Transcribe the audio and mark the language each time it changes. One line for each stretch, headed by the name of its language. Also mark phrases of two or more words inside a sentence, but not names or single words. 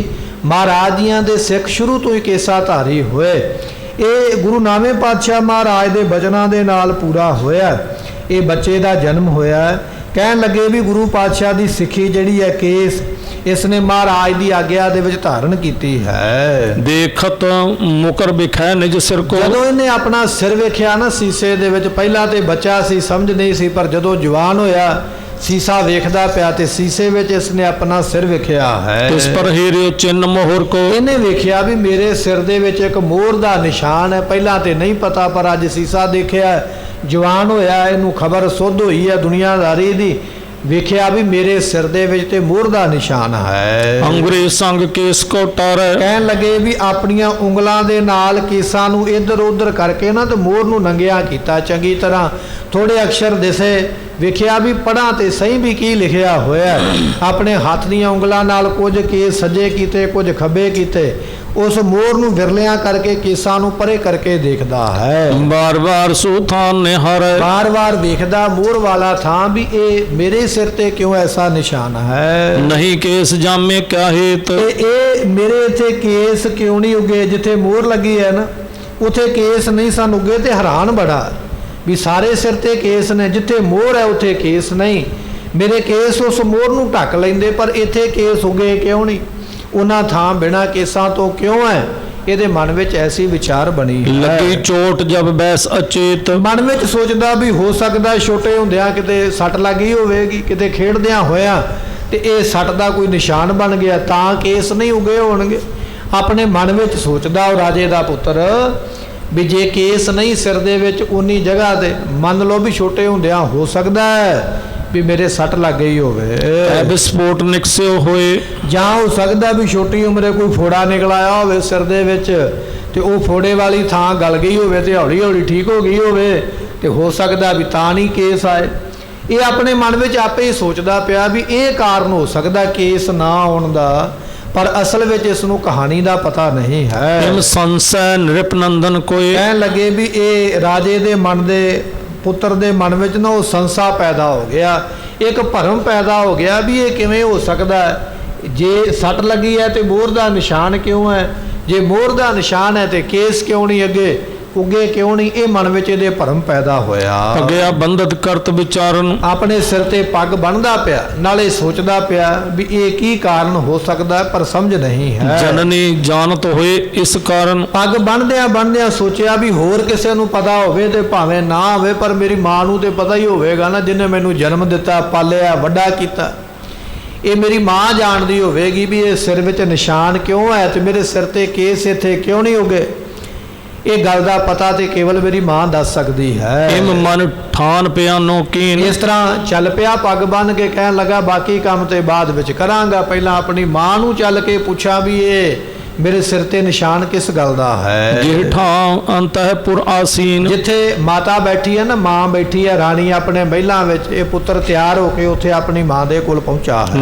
Punjabi: ਮਹਾਰਾਜ ਜੀਆਂ ਦੇ ਸਿੱਖ ਸ਼ੁਰੂ ਤੋਂ ਹੀ ਕੇਸਾ ਧਾਰੀ ਹੋਏ। ਇਹ ਗੁਰੂ ਨਾਵੇਂ ਪਾਤਸ਼ਾਹ ਮਹਾਰਾਜ ਦੇ ਬਚਨਾਂ ਦੇ ਨਾਲ ਪੂਰਾ ਹੋਇਆ। ਇਹ ਬੱਚੇ ਦਾ ਜਨਮ ਹੋਇਆ। ਕਹਿਣ ਲੱਗੇ ਵੀ ਗੁਰੂ ਪਾਤਸ਼ਾਹ ਦੀ ਸਿੱਖੀ ਜਿਹੜੀ ਹੈ ਕੇਸ ਇਸ ਨੇ ਮਹਾਰਾਜ ਦੀ ਆਗਿਆ ਦੇ ਵਿੱਚ ਧਾਰਨ ਕੀਤੀ ਹੈ।
Braj: देखत मुकर बिखै निज सिर को।
Punjabi: ਜਦੋਂ ਇਹਨੇ ਆਪਣਾ ਸਿਰ ਵੇਖਿਆ ਨਾ ਸੀਸੇ ਦੇ ਵਿੱਚ, ਪਹਿਲਾਂ ਤੇ ਬੱਚਾ ਸੀ ਸਮਝ ਨਹੀਂ ਸੀ, ਪਰ ਜਦੋਂ ਜਵਾਨ ਹੋਇਆ ਸੀਸਾ ਵੇਖਦਾ ਪਿਆ ਤੇ ਸੀਸੇ ਵਿੱਚ ਇਸ ਨੇ ਆਪਣਾ ਸਿਰ ਵੇਖਿਆ ਹੈ।
Braj: इस पर हीरे चिन्ह मोहर को।
Punjabi: ਇਹਨੇ ਵੇਖਿਆ ਵੀ ਮੇਰੇ ਸਿਰ ਦੇ ਵਿੱਚ ਇੱਕ ਮੋਹਰ ਦਾ ਨਿਸ਼ਾਨ ਹੈ। ਪਹਿਲਾਂ ਤੇ ਨਹੀਂ ਪਤਾ, ਪਰ ਅੱਜ ਸੀਸਾ ਦੇਖਿਆ, ਜਵਾਨ ਹੋਇਆ, ਇਹਨੂੰ ਖਬਰ ਸੁੱਧ ਹੋਈ ਹੈ ਦੁਨੀਆਦਾਰੀ ਦੀ। ਵੇਖਿਆ ਵੀ ਮੇਰੇ ਸਿਰ ਦੇ ਵਿੱਚ ਤੇ ਮੋਹਰ ਦਾ ਨਿਸ਼ਾਨ ਹੈ।
Braj: अंगुरी संग केस को टारे।
Punjabi: ਕਹਿਣ ਲੱਗੇ ਵੀ ਆਪਣੀਆਂ ਉਂਗਲਾਂ ਦੇ ਨਾਲ ਕੇਸਾਂ ਨੂੰ ਇੱਧਰ ਉੱਧਰ ਕਰਕੇ ਨਾ ਤੇ ਮੋਹਰ ਨੂੰ ਨੰਗਿਆ ਕੀਤਾ ਚੰਗੀ ਤਰ੍ਹਾਂ। ਥੋੜੇ ਅਕਸ਼ਰ ਦਿਸੇ, ਵੇਖਿਆ ਵੀ ਪੜ੍ਹਾਂ ਤੇ ਸਹੀ ਵੀ ਕੀ ਲਿਖਿਆ ਹੋਇਆ। ਆਪਣੇ ਹੱਥ ਦੀਆਂ ਉਂਗਲਾਂ ਨਾਲ ਕੁਝ ਕੇਸ ਸੱਜੇ ਕੀਤੇ, ਕੁਝ ਖੱਬੇ ਕੀਤੇ। ਉਸ ਮੋਹਰ ਨੂੰ ਵਿਰਲਿਆਂ ਕਰਕੇ ਕੇਸਾਂ ਨੂੰ ਪਰੇ ਕਰਕੇ ਦੇਖਦਾ ਹੈ।
Braj: बार बार सुथान निहारे।
Punjabi: ਵਾਰ-ਵਾਰ ਵੇਖਦਾ ਮੋਹਰ ਵਾਲਾ ਥਾਂ ਵੀ ਇਹ ਮੇਰੇ ਸਿਰ ਤੇ ਕਿਉਂ ਐਸਾ ਨਿਸ਼ਾਨ ਹੈ।
Braj: नहीं केस जामे क्या हेत।
Punjabi: ਇਹ ਮੇਰੇ ਇੱਥੇ ਕੇਸ ਕਿਉਂ ਨਹੀਂ ਉੱਗੇ। ਜਿੱਥੇ ਮੋਹਰ ਲੱਗੀ ਹੈ ਨਾ ਉੱਥੇ ਕੇਸ ਨਹੀਂ ਸਨ ਉੱਗੇ ਤੇ ਹੈਰਾਨ ਬੜਾ ਵੀ ਸਾਰੇ ਸਿਰ ਤੇ ਕੇਸ ਨੇ, ਜਿੱਥੇ ਮੋਹਰ ਹੈ ਉੱਥੇ ਕੇਸ ਨਹੀਂ। ਮੇਰੇ ਕੇਸ ਉਸ ਮੋਹਰ ਨੂੰ ਢੱਕ ਲੈਂਦੇ, ਪਰ ਇੱਥੇ ਕੇਸ ਉੱਗੇ ਕਿਉਂ ਨਹੀਂ। ਉਹਨਾਂ ਥਾਂ ਬਿਨਾਂ ਕੇਸਾਂ ਤੋਂ ਕਿਉਂ ਹੈ। ਇਹਦੇ ਮਨ ਵਿੱਚ ਐਸੀ ਵਿਚਾਰ ਬਣੀ ਹੈ।
Braj: लगी चोट जब बैस अचेत।
Punjabi: ਮਨ ਵਿੱਚ ਸੋਚਦਾ ਵੀ ਹੋ ਸਕਦਾ ਛੋਟੇ ਹੁੰਦਿਆਂ ਕਿਤੇ ਸੱਟ ਲੱਗੀ ਹੋਵੇਗੀ, ਕਿਤੇ ਖੇਡਦਿਆਂ ਹੋਇਆਂ ਤੇ ਇਹ ਸੱਟ ਦਾ ਕੋਈ ਨਿਸ਼ਾਨ ਬਣ ਗਿਆ ਤਾਂ ਕੇਸ ਨਹੀਂ ਉਗੇ ਹੋਣਗੇ। ਆਪਣੇ ਮਨ ਵਿੱਚ ਸੋਚਦਾ ਉਹ ਰਾਜੇ ਦਾ ਪੁੱਤਰ ਵੀ ਜੇ ਕੇਸ ਨਹੀਂ ਸਿਰ ਦੇ ਵਿੱਚ ਉਨੀ ਜਗ੍ਹਾ ਤੇ ਮੰਨ ਲਓ ਵੀ ਛੋਟੇ ਹੁੰਦਿਆਂ ਹੋ ਸਕਦਾ ਹੈ ਵੀ ਮੇਰੇ ਸੱਟ ਲੱਗ ਗਈ ਹੋਵੇ,
Braj: विस्फोट निकसे होए।
Punjabi: ਜਾਂ ਹੋ ਸਕਦਾ ਵੀ ਛੋਟੀ ਉਮਰੇ ਕੋਈ ਫੋੜਾ ਨਿਕਲ ਆਇਆ ਹੋਵੇ ਸਿਰ ਦੇ ਵਿੱਚ ਤੇ ਉਹ ਫੋੜੇ ਵਾਲੀ ਥਾਂ ਗਲ ਗਈ ਹੋਵੇ ਤੇ ਹੌਲੀ ਹੌਲੀ ਠੀਕ ਹੋ ਗਈ ਹੋਵੇ ਤੇ ਹੋ ਸਕਦਾ ਵੀ ਤਾਂ ਨਹੀਂ ਕੇਸ ਆਏ। ਇਹ ਆਪਣੇ ਮਨ ਵਿੱਚ ਆਪੇ ਹੀ ਸੋਚਦਾ ਪਿਆ ਵੀ ਇਹ ਕਾਰਨ ਹੋ ਸਕਦਾ ਕੇਸ ਨਾ ਆਉਣ ਦਾ, ਪਰ ਅਸਲ ਵਿੱਚ ਇਸ ਨੂੰ ਕਹਾਣੀ ਦਾ ਪਤਾ ਨਹੀਂ ਹੈ।
Braj: हिम संशय नृपनंदन कोई।
Punjabi: ਕਹਿਣ ਲੱਗੇ ਵੀ ਇਹ ਰਾਜੇ ਦੇ ਮਨ ਦੇ ਪੁੱਤਰ ਦੇ ਮਨ ਵਿੱਚ ਨਾ ਉਹ ਸੰਸਾ ਪੈਦਾ ਹੋ ਗਿਆ, ਇੱਕ ਭਰਮ ਪੈਦਾ ਹੋ ਗਿਆ ਵੀ ਇਹ ਕਿਵੇਂ ਹੋ ਸਕਦਾ ਹੈ। ਜੇ ਸੱਟ ਲੱਗੀ ਹੈ ਤੇ ਮੋਹਰ ਦਾ ਨਿਸ਼ਾਨ ਕਿਉਂ ਹੈ, ਜੇ ਮੋਹਰ ਦਾ ਨਿਸ਼ਾਨ ਹੈ ਤੇ ਕੇਸ ਕਿਉਂ ਨਹੀਂ ਅੱਗੇ ਉੱਗੇ ਕਿਉਂ ਨਹੀਂ। ਇਹ ਮਨ ਵਿੱਚ ਇਹਦੇ ਭਰਮ ਪੈਦਾ ਹੋਇਆ।
Braj: अगया बंधत करत विचारन।
Punjabi: ਆਪਣੇ ਸਿਰ ਤੇ ਪੱਗ ਬੰਨ੍ਹਦਾ ਪਿਆ, ਨਾਲੇ ਸੋਚਦਾ ਪਿਆ ਵੀ ਇਹ ਕੀ ਕਾਰਨ ਹੋ ਸਕਦਾ, ਪਰ ਸਮਝ ਨਹੀਂ ਹੈ।
Braj: जननी जानत होए इस कारण।
Punjabi: ਪੱਗ ਬੰਨ੍ਹਦਿਆਂ ਸੋਚਿਆ ਵੀ ਹੋਰ ਕਿਸੇ ਨੂੰ ਪਤਾ ਹੋਵੇ ਤੇ ਭਾਵੇਂ ਨਾ ਹੋਵੇ, ਪਰ ਮੇਰੀ ਮਾਂ ਨੂੰ ਤੇ ਪਤਾ ਹੀ ਹੋਵੇਗਾ ਨਾ, ਜਿਹਨੇ ਮੈਨੂੰ ਜਨਮ ਦਿੱਤਾ, ਪਾਲਿਆ, ਵੱਡਾ ਕੀਤਾ। ਇਹ ਮੇਰੀ ਮਾਂ ਜਾਣਦੀ ਹੋਵੇਗੀ ਵੀ ਇਹ ਸਿਰ ਵਿੱਚ ਨਿਸ਼ਾਨ ਕਿਉਂ ਹੈ ਤੇ ਮੇਰੇ ਸਿਰ ਤੇ ਕੇਸ ਇੱਥੇ ਕਿਉਂ ਨਹੀਂ ਉੱਗੇ। ਇਹ ਗੱਲ ਦਾ ਪਤਾ ਤੇ ਕੇਵਲ ਮੇਰੀ ਮਾਂ ਦੱਸ ਸਕਦੀ ਹੈ।
Braj: हिम मन ठान पियानो कीन।
Punjabi: ਇਸ ਤਰ੍ਹਾਂ ਚੱਲ ਪਿਆ ਪੱਗ ਬੰਨ੍ਹ ਕੇ, ਕਹਿਣ ਲੱਗਾ ਬਾਕੀ ਕੰਮ ਤੇ ਬਾਅਦ ਵਿੱਚ ਕਰਾਂਗਾ, ਪਹਿਲਾਂ ਆਪਣੀ ਮਾਂ ਨੂੰ ਚੱਲ ਕੇ ਪੁੱਛਾਂ ਵੀ ਇਹ ਮੇਰੇ ਸਿਰ ਤੇ ਨਿਸ਼ਾਨ ਕਿਸ ਗੱਲ ਦਾ ਹੈ?
Braj: ਜੇਠਾ ਅੰਤਹਿਪੁਰ ਆਸੀਨ।
Punjabi: ਜਿੱਥੇ ਮਾਤਾ ਬੈਠੀ ਹੈ ਨਾ, ਮਾਂ ਬੈਠੀ ਹੈ ਰਾਣੀ ਆਪਣੇ ਮਹਿਲਾਂ ਵਿੱਚ, ਇਹ ਪੁੱਤਰ ਤਿਆਰ ਹੋ ਕੇ ਉੱਥੇ ਆਪਣੀ ਮਾਂ ਦੇ ਕੋਲ ਪਹੁੰਚਾ ਹੈ।